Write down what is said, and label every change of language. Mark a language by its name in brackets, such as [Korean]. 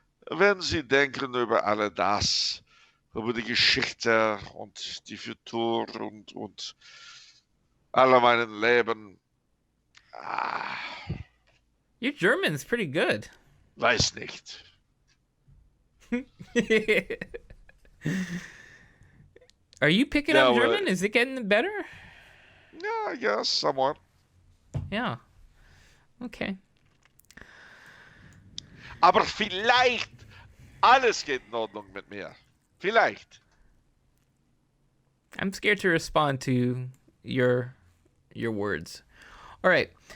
[German] Wenn Sie denken über all das, über die Geschichte und die Futur und alle meinen Leben. [English] Your German's pretty good. [German] Weiß nicht. [English] Are you picking up German? Is it getting better? Yeah, I guess, somewhat. Yeah. Okay. [German] Aber vielleicht alles geht in Ordnung mit mir. Vielleicht. [English] I'm scared to respond to your words. All right.